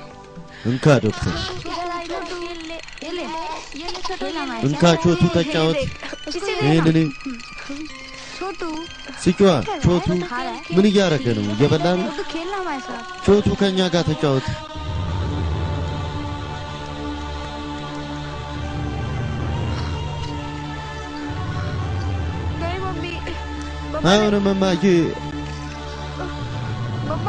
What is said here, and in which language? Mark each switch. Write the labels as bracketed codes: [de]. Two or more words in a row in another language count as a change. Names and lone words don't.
[am] እንካ ዶክተር [hi] ये ले खेलना मैं [am] እንካ ቾቱ ተጫወት ይሄንን [hi] छोटू [am] ሲጫዋ ቾቱ [hi] खा रहा है [am] ምን እያረገ ነው እየበላ ነው [hi] तो खेलना हमारे साथ [am] ቾቱ ከኛ ጋር ተጫወት [hi] नहीं मम्मी [am] አይሆንም እማዬ [hi] मम्मा